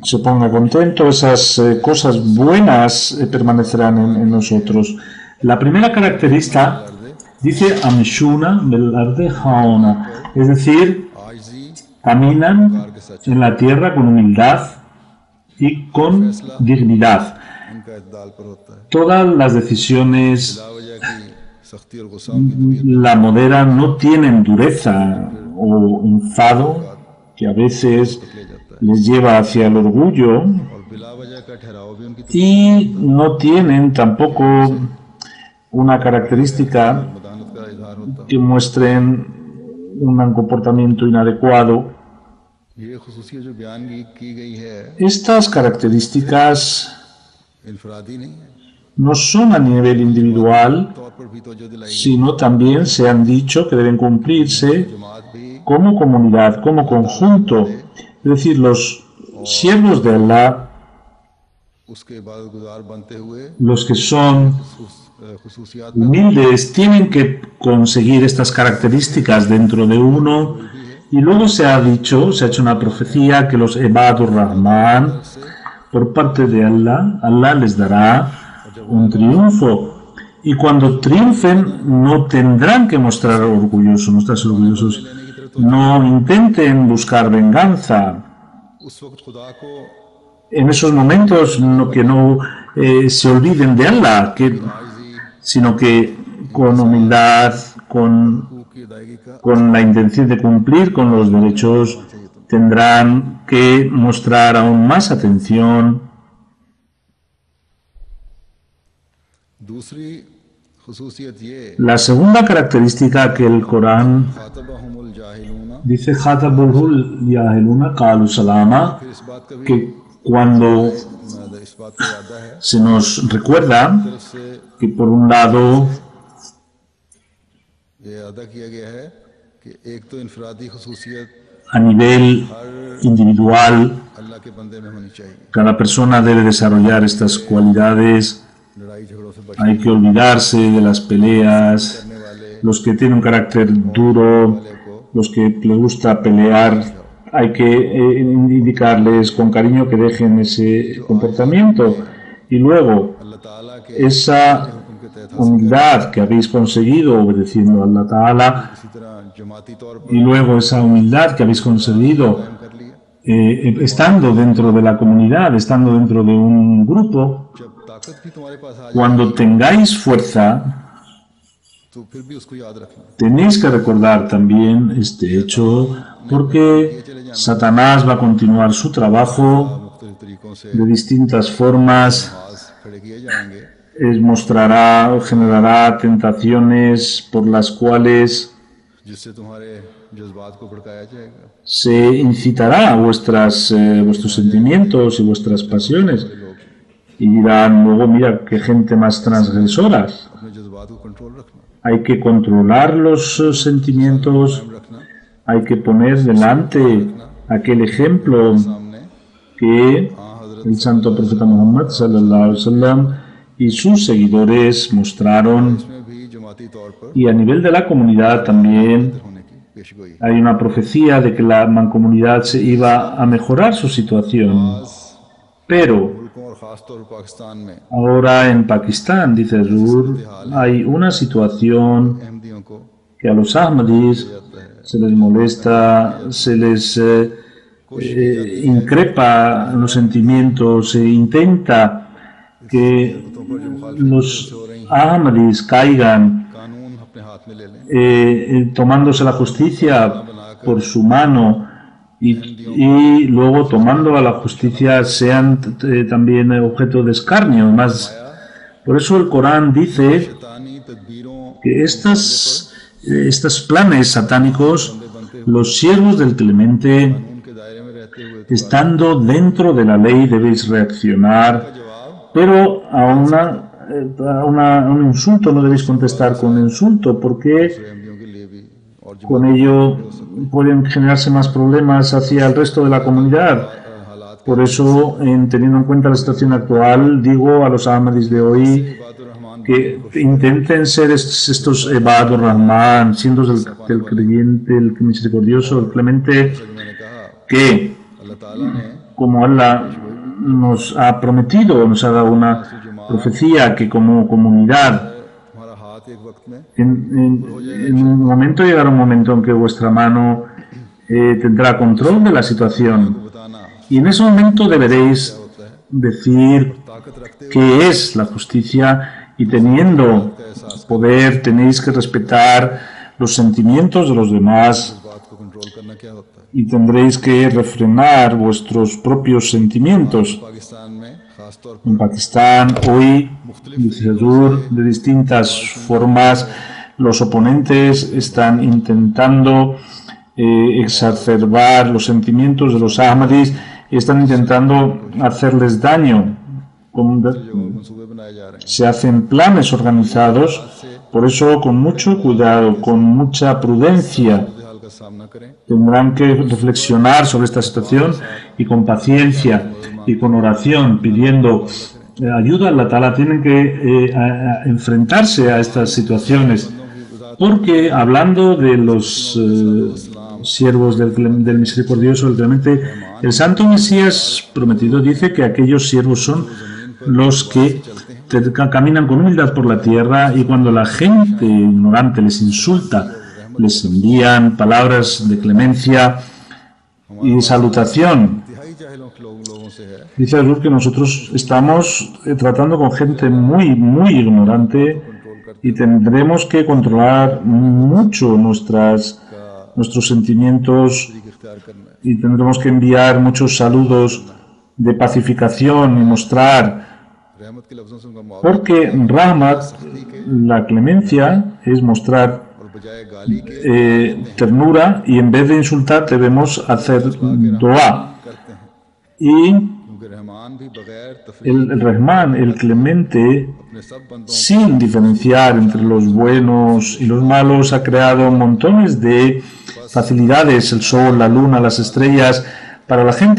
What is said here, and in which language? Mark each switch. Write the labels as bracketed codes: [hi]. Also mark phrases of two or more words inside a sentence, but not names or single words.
[es] se ponga contento, esas cosas buenas permanecerán en nosotros. La primera característica dice [ar] يمشون على الأرض هونا, [es] es decir, [ur] आजिज़ी [es] caminan [ur] کار کے ساتھ [es] en la tierra con humildad y con dignidad. [ur] ان کا اعتدال پر ہوتا ہے. [es] Todas las decisiones [ur] لاوجہ کی سختی اور غصہ ان کی طبیعت [es] la moderan, no tienen dureza o enfado que a veces [ur] لے جاتا ہے [es] les lleva hacia el orgullo, [ur] اور بلاوجہ کا ٹھہراؤ بھی ان کی [es] y no tienen tampoco una característica [ur] مداہنت کا اظہار ہوتا [es] que muestren un comportamiento inadecuado. [ur] है। یہ خصوصیت جو بیان کی گئی ہے [es] Estas características [ur] انفرادی نہیں ہے, [es] no son a nivel individual, [ur] طور پر بھی توجہ دلائی گئی. [es] sino también se han dicho que deben cumplirse [ur] جماعت بھی [es] como comunidad, como conjunto. Es decir, los siervos de Allah, [ur] اس کے عبادت گزار بنتے ہوئے [es] los que son [ur] खुसूसियात [es] humildes, tienen que conseguir estas características dentro de uno. Y luego se ha dicho, se ha hecho una profecía que los [ar] عباد الرحمن, [es] por parte de Allah, Allah les dará un triunfo. Y cuando triunfen, no tendrán que mostrar orgullosos, mostrarse orgullosos. No intenten buscar venganza. [ur] اس وقت خدا کو [es] En esos momentos que no se olviden de Allah, sino que con humildad, [ur] کی ادائیگی کا [es] con la intención de cumplir con los derechos, tendrán que mostrar aún más atención. [ur] دوسری خصوصیت یہ [es] La segunda característica que el Corán [ar] خاطبهم الجاهلون, [es] dice [ar] خاطبهم الجاهلون قالوا سلاما, [ur] پھر اس بات کا بھی [es] que cuando [ur] اس بات کا وعدہ ہے [es] se nos recuerda [ur] طرف سے [es] que por un lado [ur] یہ ادا کیا گیا ہے کہ ایک تو انفرادی خصوصیت [es] a nivel individual [ur] اللہ کے بندے میں ہونی چاہیے, [es] cada persona debe desarrollar estas cualidades. [ur] لڑائی جھگڑوں سے [es] Hay que olvidarse de las peleas, [ur] بچنے والے [es] los que tienen un carácter duro, los que les gusta pelear, hay que indicarles con cariño que dejen ese comportamiento. Y luego, [ur] اللہ تعالیٰ کے [es] esa [ur] حکم کے تحت [es] humildad que habéis conseguido obedeciendo a Allah Ta'ala, [ur] اسی طرح جماعتی طور پر [es] y luego esa humildad que habéis conseguido [ur] کر لیا. [es] estando dentro de la comunidad, estando dentro de un grupo, [ur] جب طاقت بھی تمہارے پاس آ جائے [es] cuando tengáis fuerza, [ur] تو پھر بھی اس کو یاد رکھنا. [es] tenéis que recordar también este hecho, porque Satanás va a continuar su trabajo [ur] مختلف طریقوں سے [es] de distintas formas, [ur] نماز کھڑے کیے جائیں گے [es] mostrará o generará tentaciones por las cuales [ur] جس سے تمہارے جذبات کو بھڑکایا جائے گا. [es] se incitará vuestros sentimientos y vuestras pasiones. Y dirán luego, mira, qué gente más transgresora. [ur] اپنے جذبات کو کنٹرول رکھنا, [es] Hay que controlar los sentimientos, [ur] रखना [es] hay que poner delante aquel ejemplo [ur] सामने [es] que el santo profeta Muhammad [ar] صلى الله عليه وسلم [es] y sus seguidores mostraron, [ur] اس میں بھی جماعتی طور پر [es] y a nivel de la comunidad también [ur] ہونے کی پیشگوئی. [es] hay una profecía de que la mancomunidad se iba a mejorar su situación. Pero [ur] ملکوں اور خاص طور پر پاکستان میں [es] ahora en Pakistán, dice Zur, hay una situación [ur] احمدیوں کو [es] que a los Ahmadis se les molesta, se les increpa los sentimientos, se intenta que los Ahmadis caigan [ur] قانون اپنے ہاتھ میں لے لیں, [es] tomándose la justicia por su mano y luego tomando a la justicia sean también objeto de escarnio. Más, por eso el Corán dice [ur] شیطانی تدبیروں [es] que estos planes satánicos, los siervos del Clemente, [ur] ان کے دائرے میں رہتے ہوئے [es] estando dentro de la ley, debéis reaccionar, pero a un insulto no debéis contestar con insulto, porque [ur] احمدیوں کے لیے بھی اور [es] con ello pueden generarse más problemas hacia el resto de la comunidad. Por eso, teniendo en cuenta la situación actual, digo a los Ahmadis de hoy que intenten ser estos [ar] عباد الرحمن, [es] siendo el creyente, el misericordioso, el clemente, [ur] میں نے کہا [es] que [ur] اللہ تعالیٰ نے [es] como Allah nos ha prometido, nos ha dado una profecía que como comunidad [ur] ہمارا ہاتھ ایک وقت میں [es] en un momento llegará un momento en que vuestra mano tendrá control de la situación [ur] बताना [es] y en ese momento deberéis decir [ur] طاقت رکھتے [es] qué es la justicia y teniendo poder tenéis que respetar los sentimientos de los demás [ur] بات کو کنٹرول کرنا کیا ہوتا ہے [es] y tendréis que refrenar vuestros propios sentimientos. [ur] پاکستان میں خاص طور [es] En Pakistán hoy, dice Hazur, de distintas formas, los oponentes están intentando exacerbar los sentimientos de los Ahmadis y están intentando hacerles daño. [ur] منصوبے بنائے جا رہے ہیں [es] Se hacen planes organizados, por eso con mucho cuidado, con mucha prudencia, [ur] حال کا سامنا کریں [es] tendrán que reflexionar sobre esta situación y con paciencia y con oración, pidiendo ayuda a Allah Ta'ala, tienen que enfrentarse a estas situaciones. Porque hablando de los siervos del misericordioso, del clemente, el santo Mesías prometido dice que aquellos siervos son los que caminan con humildad por la tierra y cuando la gente ignorante les insulta, les envían palabras de clemencia y salutación. [ur] انتہائی جاہلوں لوگوں سے ہے [es] Dice Azur que nosotros estamos tratando con gente muy ignorante y tendremos que controlar mucho nuestros sentimientos [ur] اختیار کرنا ہے [es] y tendremos que enviar muchos saludos de pacificación y mostrar, [ur] رحمت کے لفظوں سے ان کا معاوضہ [es] porque Rahmat, la clemencia, es mostrar [ur] اور بجائے گالی کے [es] ternura y en vez de insultar debemos hacer dua. [ur] کرتے ہیں [es] Y [ur] کیونکہ رحمان بھی بغیر تفریق [es] el Rahman, el clemente, [ur] اپنے سب بندوں [es] sin diferenciar entre los buenos y los malos, ha creado montones de facilidades, el sol, la luna, las estrellas, para la gente.